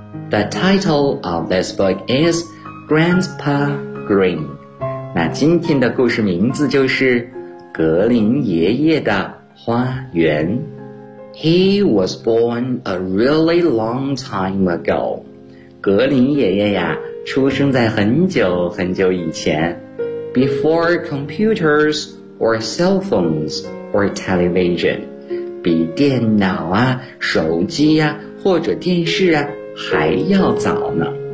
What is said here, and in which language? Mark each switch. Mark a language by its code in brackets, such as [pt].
[en] The title of this book is Grandpa Green. [zh] 那今天的故事名字就是《格林爷爷的花园》。 [en] He was born a really long time ago. [zh] 格林爷爷呀，出生在很久很久以前。 [en] Before computers or cell phones or television. [zh] 比电脑啊、手机啊或者电视啊还要早呢。